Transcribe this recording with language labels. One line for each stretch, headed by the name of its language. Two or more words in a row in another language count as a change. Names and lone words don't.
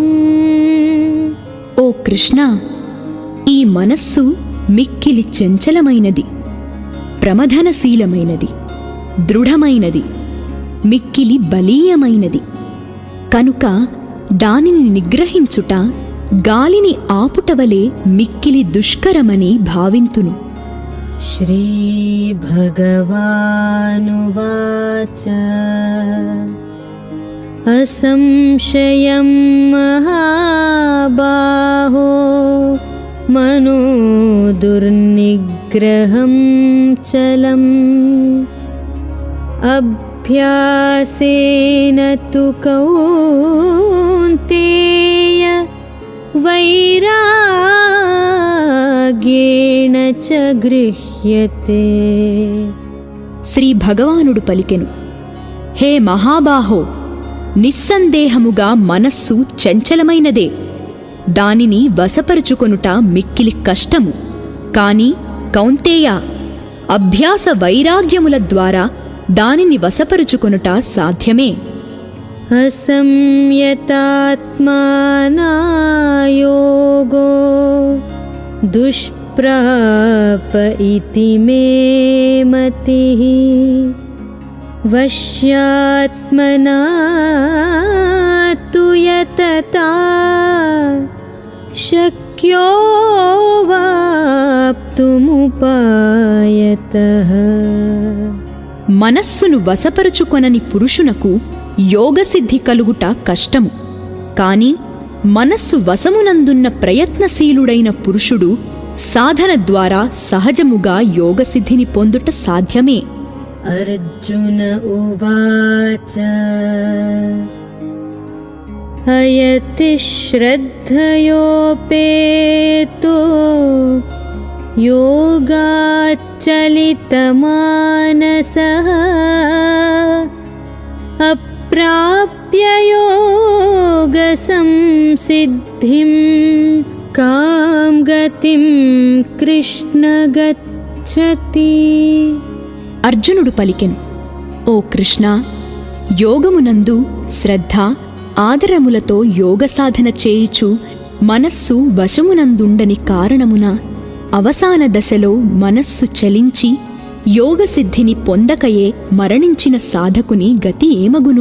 Telugu: ఓ కృష్ణ, ఈ మనస్సు మిక్కిలి చంచలమైనది, ప్రమథనశీలమైనది, దృఢమైనది, మిక్కిలి బలీయమైనది. కనుక దానిని నిగ్రహించుట గాలిని ఆపుటవలే మిక్కిలి దుష్కరమని భావింతును.
Sanskrit: श्रीभगवानुवाच असंशयं महाबाहो मनो दुर्निग्रहं चलम् अभ्यासेन तु कौन्तेय వైరాగ్యేణ చ గృహ్యతే.
Telugu: శ్రీ భగవానుడు పలికెను, హే మహాబాహో, నిస్సందేహముగా మనస్సు చంచలమైనదే. దానిని వశపరుచుకొనుట మిక్కిలి కష్టము. కాని కౌంతేయ, అభ్యాస వైరాగ్యముల ద్వారా దానిని వశపరుచుకొనుట సాధ్యమే.
Sanskrit: असंयतात्माना योगो दुष्प्राप इति मे मतिः वश्यात्मना तु यतता शक्यो वाप्तुमुपायतः.
Telugu: మనస్సును వశపరుచుకొనని పురుషునకు యోగసిద్ధి కలుగుట కష్టము. కాని మనస్సు వశమునందున్న ప్రయత్నశీలుడైన పురుషుడు సాధన ద్వారా సహజముగా యోగసిద్ధిని పొందుట సాధ్యమే.
Sanskrit: अर्जुन उवाच अयति श्रद्धयोपेतो योगाच्चलितमानसः अप्राप्य योगसंसिद्धिं कां गतिं कृष्ण गच्छति.
Telugu: అర్జునుడు పలికెను, ఓ కృష్ణ, యోగమునందు శ్రద్ధ ఆదరములతో యోగ సాధన చేయుచు మనస్సు వశమునందుండని కారణమున అవసాన దశలో మనస్సు చలించి యోగసిద్ధిని పొందకయే మరణించిన సాధకుని గతి ఏమగును?